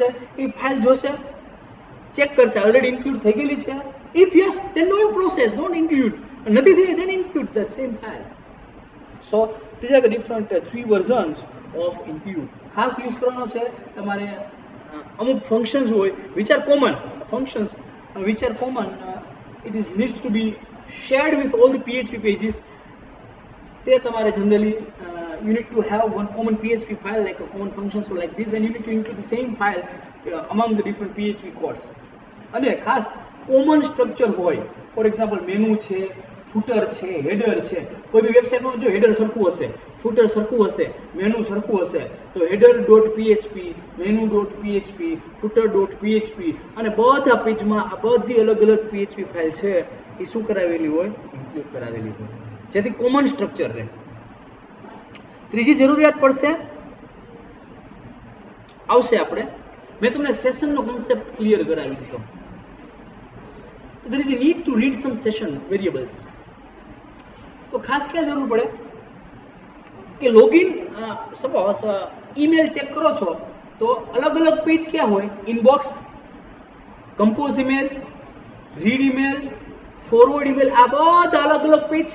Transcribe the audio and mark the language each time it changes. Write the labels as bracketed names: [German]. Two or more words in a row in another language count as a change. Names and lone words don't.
[Gujarati] એ ફાઇલ જોશે, ચેક કરશે [English] already include [Gujarati] થઈ ગયેલી છે. [English] if yes then no process, don't include. [Gujarati] નથી થઈ [English] then include the same file. so this are the different 3 versions of include. [Gujarati] ખાસ યુઝ કરવાનો છે તમારે અમુક ફંક્શન્સ હોય [English] which are common functions, which are common, it is needs to be shared with all the PHP pages. [Gujarati] તે તમારે [English] generally you need to have one common PHP file like a common function, so like this, and you need to include the same file among the different PHP codes. [Gujarati] અને ખાસ [English] common structure [Gujarati] હોય, [English] for example [Gujarati] મેનુ છે, ફૂટર છે, હેડર છે. કોઈ બી વેબસાઇટમાં જો હેડર સરખું હશે, ફૂટર સરખું હશે, મેનુ સરખું હશે, તો header.php, menu.php, footer.php અને બધા પેજમાં આ બધી અલગ અલગ PHP ફાઇલ છે એ શું કરાવેલી હોય? ઇન્ક્લુડ કરાવેલી હોય, જેથી [English] common structure [Gujarati] રહે. ત્રીજી જરૂરિયાત પડશે આવશે આપણે. મેં તમને સેશનનો [English] concept clear [Gujarati] કરાવી દીધો. તો [English] there is a need to read some session variables. [Gujarati] તો ખાસ ક્યાં જરૂર પડે કે લોગિન, [English] suppose email check [Gujarati] કરો છો તો અલગ અલગ પેજ ક્યાં હોય? [English] inbox, compose email, read email, forward email, [Gujarati] આ બધા અલગ અલગ પેજ છે.